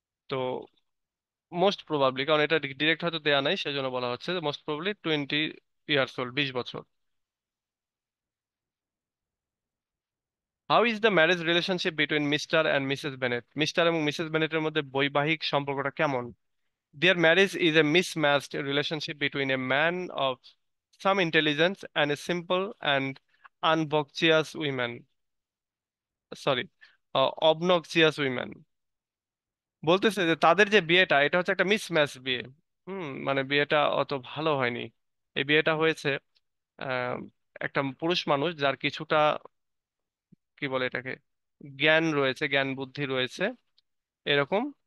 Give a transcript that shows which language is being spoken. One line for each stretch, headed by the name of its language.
Bangla: তো most probably, কারণ এটা ডিরেক্ট হয়তো দেয়া নাই সেজন্য বলা হচ্ছে,
English: most probably 20 years old,
Bangla: 20 বছর।
English: How is the marriage relationship between Mr and Mrs Bennett?
Bangla: Mister এবং মিসেস বেনেটের মধ্যে বৈবাহিক সম্পর্কটা কেমন?
English: Their marriage is a mismatched relationship between a man of some intelligence and a simple and obnoxious woman. Sorry, obnoxious women.
Bangla: বলতেছে যে তাদের যে বিয়েটা, এটা হচ্ছে একটা মিসম্যাচ বিয়ে। মানে বিয়েটা অত ভালো হয়নি। এই বিয়েটা হয়েছে আহ, একটা পুরুষ মানুষ যার কিছুটা, কি বলে এটাকে, জ্ঞান রয়েছে, জ্ঞান বুদ্ধি রয়েছে এরকম।